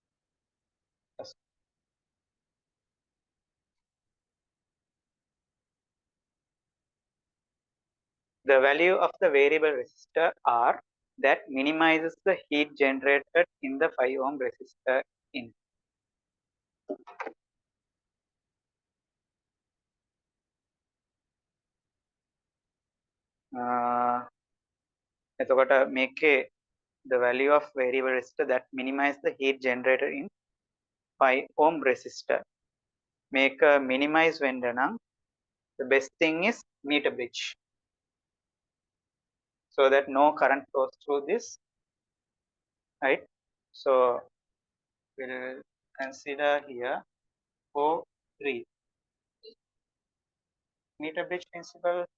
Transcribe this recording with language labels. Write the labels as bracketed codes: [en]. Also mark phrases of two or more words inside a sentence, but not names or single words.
[en] The value of the variable resistor R that minimizes the heat generated in the 5 ohm resistor in. [si] එතකොට මේකේ [en] the value of variable resistor that minimize the heat generated in 5 ohm resistor. [si] මේක minimize වෙන්න නම් [en] the best thing is meter bridge so that no current flows through this, right? So we'll consider here O3 meter bridge principle.